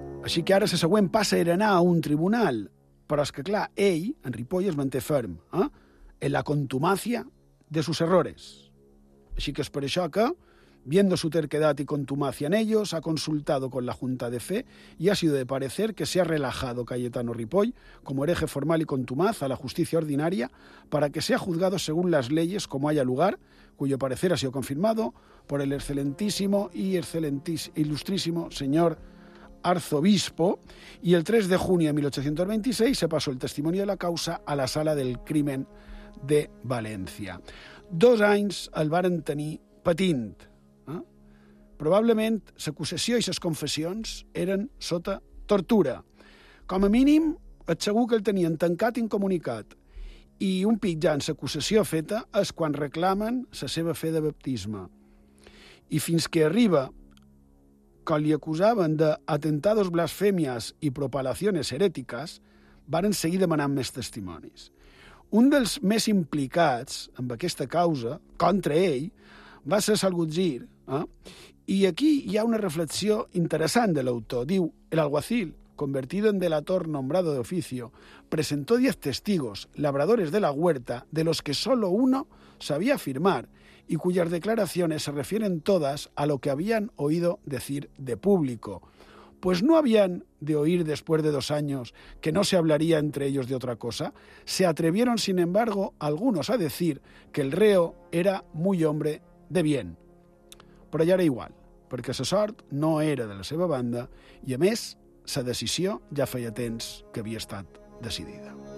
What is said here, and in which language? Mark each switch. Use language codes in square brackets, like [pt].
[ca] Així que ara la següent passa era anar a un tribunal, però és que, clar, ell, en Ripoll, es manté ferm [es] en la contumacia de sus errores. [ca] Així que és per això que, [es] viendo su terquedad y contumacia en ellos, ha consultado con la Junta de Fe y ha sido de parecer que se ha relajado Cayetano Ripoll como hereje formal y contumaz a la justicia ordinaria para que sea juzgado según las leyes como haya lugar, cuyo parecer ha sido confirmado por el excelentísimo y ilustrísimo señor arzobispo, y el 3 de junio de 1826 se pasó el testimonio de la causa a la sala del crimen de València. [ca] Dos anys el varen tenir patint. Probablement l'acusació i les confessions eren sota tortura. Com a mínim, et segur que el tenien tancat i incomunicat. I un pic ja en l'acusació feta és quan reclamen la seva fe de baptisme. I fins que arriba, quan li acusaven d'atentados blasfemias i propalaciones herètiques, varen seguir demanant més testimonis. Un dels més implicats amb aquesta causa, contra ell, va ser Salgutgir. I aquí hi ha una reflexió interessant de l'autor. [es] Diu, el alguacil, convertido en delator nombrado de oficio, presentó 10 testigos, labradores de la huerta, de los que solo uno sabía firmar y cuyas declaraciones se refieren todas a lo que habían oído decir de público. Pues no habían de oír después de 2 años que no se hablaría entre ellos de otra cosa. Se atrevieron, sin embargo, algunos a decir que el reo era muy hombre de bien. [ca] Però ja era igual, perquè sa sort no era de la seva banda i, a més, sa decisió ja feia temps que havia estat decidida.